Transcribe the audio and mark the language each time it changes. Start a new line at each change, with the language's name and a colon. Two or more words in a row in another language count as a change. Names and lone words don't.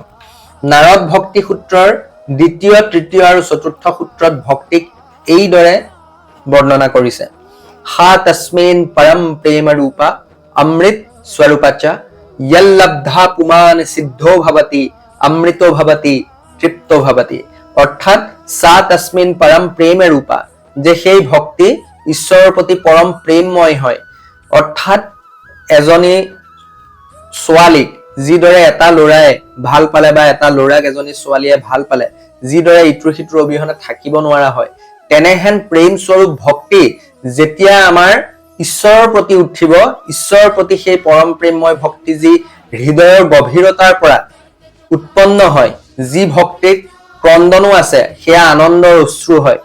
Assamese: নাৰদ ভক্তি সূত্ৰৰ দ্বিতীয় তৃতীয় আৰু চতুৰ্থ সূত্ৰত ভক্তিক এইদৰে বৰ্ণনা কৰিছে।
Sanskrit: हा तस्मिन् परम प्रेम रूपा अमृत स्वरूपाचा यल्लब्धा पुमान सिद्धो भवति अमृतो भवति तृप्तो भवति। अर्थात सा तस्मिन् परम प्रेम रूपा
Assamese: जे সেই ভক্তি ঈশ্বৰৰ প্ৰতি পৰম প্ৰেমময় হয়। অৰ্থাৎ এজনী ছোৱালীক যিদৰে এটা ল'ৰাই ভাল পালে বা এটা ল'ৰাক এজনী ছোৱালীয়ে ভাল পালে যিদৰে ইটোৰ সিটোৰ অবিহনে থাকিব নোৱাৰা হয় তেনেহেন প্ৰেম স্বৰূপ ভক্তি যেতিয়া আমাৰ ঈশ্বৰৰ প্ৰতি উঠিব ঈশ্বৰৰ প্ৰতি সেই পৰম প্ৰেমময় ভক্তি যি হৃদয়ৰ গভীৰতাৰ পৰা উৎপন্ন হয় যি ভক্তিক ক্ৰন্দনো আছে সেয়া আনন্দৰ অশ্ৰু হয়।